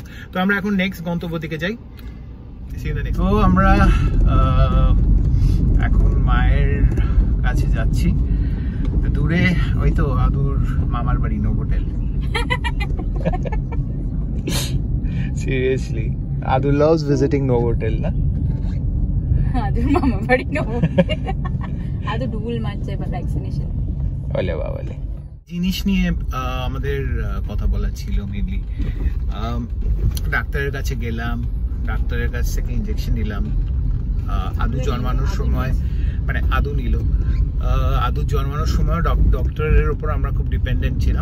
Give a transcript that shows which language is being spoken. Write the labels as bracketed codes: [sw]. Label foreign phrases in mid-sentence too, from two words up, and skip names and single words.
[bn] তো আমরা এখন নেক্সট গন্তব্য দিকে যাই। তো আমরা এখন মায়ের কাছে যাচ্ছি, দূরে ওই তো আদুর মামার বাড়ি নোভোটেল। [en] Seriously, Adu loves visiting Novotel, na? [bn] Adu mama badi Novotel. Adu ডুবুল মারছে বা ভ্যাকসিনেশন। ওলে বাবালে। জিনিস নিয়ে আমাদের কথা বলা ছিল মেইনলি। ডাক্তারের কাছে গেলাম, ডাক্তারের কাছ থেকে ইনজেকশন নিলাম। আদু জন্মানোর সময়, মানে আদু নিল, আদু জন্মানোর সময় ডক্টরের উপর আমরা খুব ডিপেন্ডেন্ট ছিলাম।